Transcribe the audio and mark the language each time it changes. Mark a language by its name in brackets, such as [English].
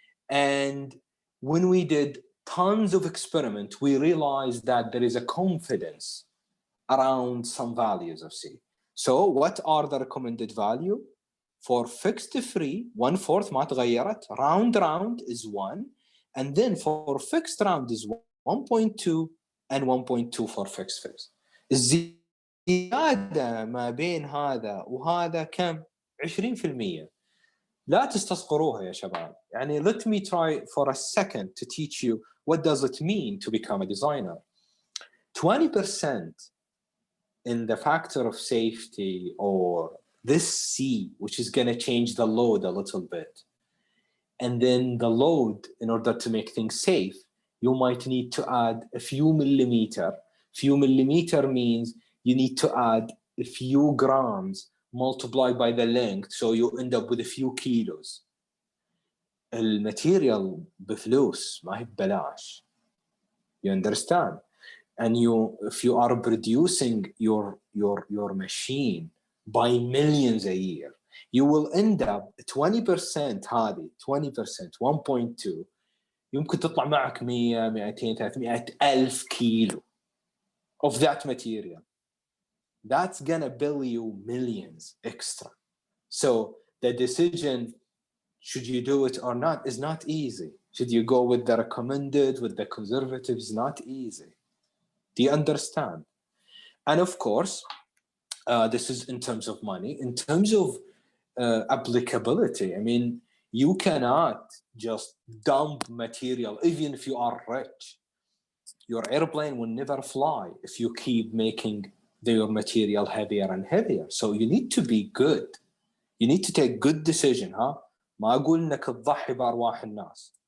[English] And when we did tons of experiments, we realized that there is a confidence around some values of C. So what are the recommended value? For fixed free, 1/4 [Arabic] ما تغيرت. [English] Round is 1. And then for fixed round is 1.2 and 1.2 for fixed. [Arabic] الزيادة ما بين هذا وهذا كم؟ 20%. لا تستصغروها يا شباب. [English] let me try for a second to teach you what does it mean to become a designer. 20% in the factor of safety, or this C, which is going to change the load a little bit. And then the load, in order to make things safe, you might need to add a few millimeter. Few millimeter means you need to add a few grams multiplied by the length, so you end up with a few kilos. [Arabic] الماتيريال بفلوس ما هي ببلاش. [English] You understand? and if you are producing your machine by millions a year, you will end up 20% [Arabic] هذه 20% 1.2 يمكن تطلع معك 100 200 300 ألف كيلو [English] of that material. That's gonna bill you millions extra. So the decision, should you do it or not, is not easy. Should you go with the recommended, with the conservative, is not easy. Do you understand? And of course, this is in terms of money. In terms of applicability, I mean, you cannot just dump material, even if you are rich. Your airplane will never fly if you keep making your material heavier and heavier. So you need to be good. You need to take good decision, huh? [Arabic] ما أقول إنك تضحي بأرواح الناس.